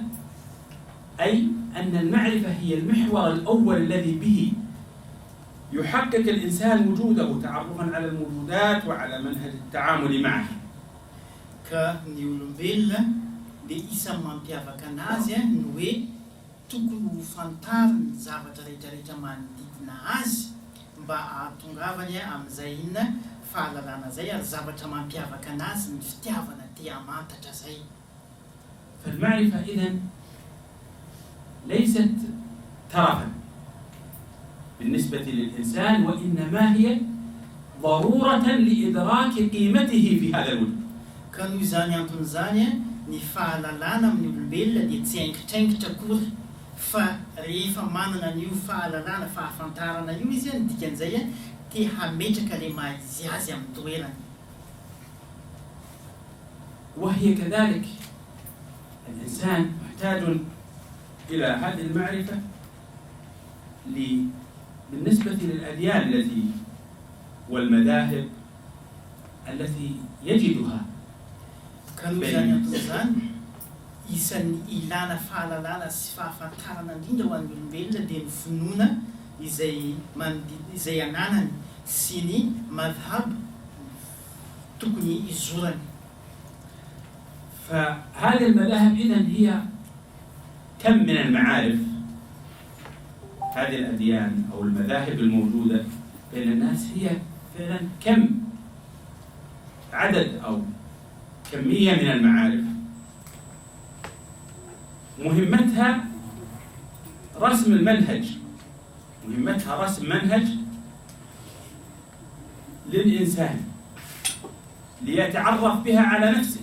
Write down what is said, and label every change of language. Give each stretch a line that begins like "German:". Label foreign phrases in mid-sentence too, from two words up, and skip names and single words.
Arabic: أي أن المعرفة هي المحور الأول الذي به يحقق الإنسان وجوده تعرفا على الموجودات وعلى منهج التعامل معها.
Malagasy: Ka ny olombelona dia isan'ny mampiavaka anazy ny hoe tokony ho fantariny zavatra rehetrarehetra manodidina azy mba ahatongavany amin'izay inona fahalalana zay ary zavatra mampiavaka anazy ny fitiavana te-hamantatra zay.
Arabic: فالمعرفة إذن ليست ترفا بالنسبة للإنسان، وإنما هي ضرورة لإدراك قيمته في هذا الوجود.
Malagasy: Ka noho izany antony izany ny fahalalana amin'ny olombelona dia tsy haingitraingitra akory, fa rehefa manana an'io fahalalana fahafantarana io izy ny dikan'izay te hametraka ilay maha-izy azy amin'ny toerany.
Arabic: وهي كذلك الإنسان محتاج إلى هذه المعرفة بالنسبة للأديان التي والمذاهب التي يجدها.
Malagasy: Ka noho izany antony izany isan'ny ilana fahalalana sy fahafantarana indrindra ho an'ny olombelona dia ny finoana izay ananany sy ny madhhab tokony izorany.
Arabic: فهذه المذاهب إذن هي كم من المعارف. هذه الأديان أو المذاهب الموجودة بين الناس هي فعلا كم عدد أو كمية من المعارف مهمتها رسم المنهج، مهمتها رسم منهج للإنسان ليتعرف بها على نفسه.